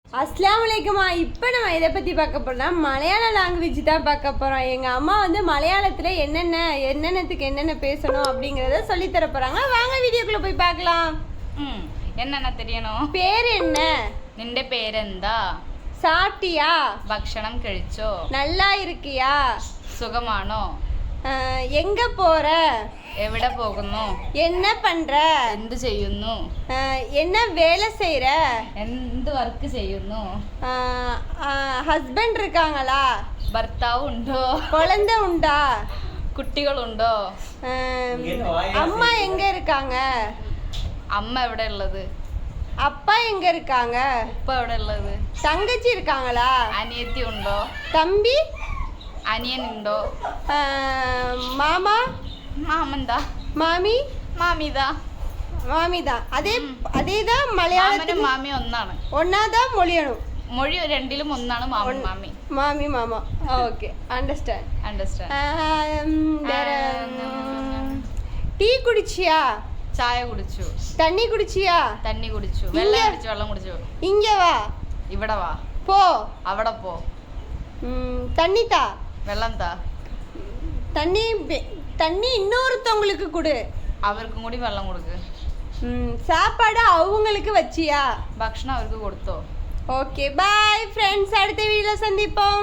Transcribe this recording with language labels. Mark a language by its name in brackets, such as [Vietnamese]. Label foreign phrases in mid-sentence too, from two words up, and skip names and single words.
[Arabic] السلام عليكم. [Tamil] இப்போ நம்ம இதை பற்றி பார்க்க போகிறோம், மலையாள லாங்குவேஜ் தான் பார்க்க போகிறோம். எங்கள் அம்மா வந்து மலையாளத்தில் என்னென்னத்துக்கு என்னென்ன பேசணும் அப்படிங்கிறத சொல்லித்தர போகிறாங்க. வாங்க வீடியோக்குள்ளே போய் பார்க்கலாம். என்னென்ன தெரியணும்? பேர் என்ன? [Malayalam] നിന്റെ പേരെന്താ? [Tamil] சாப்பிட்டியா? [Malayalam] ഭക്ഷണം കഴിച്ചോ? [Tamil] நல்லா இருக்கியா? [Malayalam] സുഖമാണോ? [Tamil] எங்க போற? [Malayalam] എവിടെ പോകുന്നു? [Tamil] என்ன பண்ற? [Malayalam] എന്ത് ചെയ്യുന്നു? [Tamil] என்ன வேலை செய்யற? [Malayalam] എന്ത് വർക്ക് ചെയ്യുന്നു? [Tamil] ஹஸ்பண்ட் இருக்காங்களா? [Malayalam] ഭർത്താവ് ഉണ്ടോ? [Tamil] குழந்தை உண்டா? [Malayalam] കുട്ടികളുണ്ടോ? [Tamil] அம்மா எங்க இருக்காங்க? [Malayalam] അമ്മ എവിടെ ഉള്ളത്? [Tamil] அப்பா எங்க இருக்காங்க? [Malayalam] ഉപ്പ എവിടെ ഉള്ളത്? [Tamil] தங்கச்சி இருக்காங்களா? [Malayalam] അനിയത്തി ഉണ്ടോ? [Tamil] தம்பி? [Malayalam] അനിയൻ ഉണ്ടോ? [Tamil] மாமா? [Malayalam] മാമന്താ? [Tamil] மாமி? [Malayalam] മാമിതാ? [Tamil] மாமி தான். அதே தான் மலையாளத்தில் [Malayalam] മാമി ഒന്നാണ്. [Tamil] ஒன்னாதான் மொழியணும். [Malayalam] മൊഴി രണ്ടിലും ഒന്നാണ് മാമി മാമി. [Tamil] மாமி மாமா. [English] OK, understand. [Tamil] டீ குடிச்சியா? [Malayalam] ചായ കുടിച്ചു. [Tamil] தண்ணி குடிச்சியா? [Malayalam] തണ്ണി കുടിച്ചു. വെള്ളം കുടിച്ചു. വെള്ളം കുടിച്ചു. [Tamil] இங்க வா. [Malayalam] ഇവിടെ വാ. [Tamil] போ. [Malayalam] അവിടെ പോ. [Tamil] தண்ணி தா. [Malayalam] വെള്ളം താ. [Tamil] தண்ணி இன்னொருத்தவங்களுக்கு கொடு. [Malayalam] അവർക്കും കൂടി വെള്ളം കൊടുക്ക്. [Tamil] சாப்பாடு அவங்களுக்கு வச்சியா? [Malayalam] ഭക്ഷണം അവർക്ക് കൊടുത്തോ? [English] OK, bye friends. [Tamil] அடுத்த வீடியோல சந்திப்போம்.